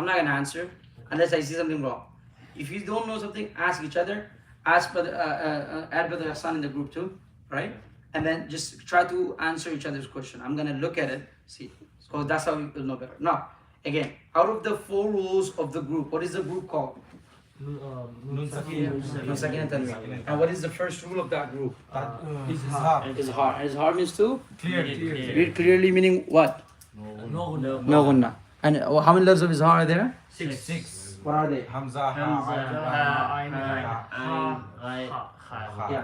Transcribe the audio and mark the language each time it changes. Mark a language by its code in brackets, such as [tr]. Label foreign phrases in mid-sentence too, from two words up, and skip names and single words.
[en] I'm not gonna answer unless I see something wrong. If you don't know something, ask each other. Ask brother, add brother Hassan in the group too, right? And then just try to answer each other's question. I'm gonna look at it, see, because that's how you will know better. Now, again, out of the 4 rules of the group, what is the group called? [ar] Nun sakin. Nun sakin and tanween. [en] And what is the first rule of that group? Izhar. Izhar. Izhar means to Clear. read clearly, meaning what? No. No gunna. And how many letters of izhar are there? 6. What are they? Hamza, Yeah.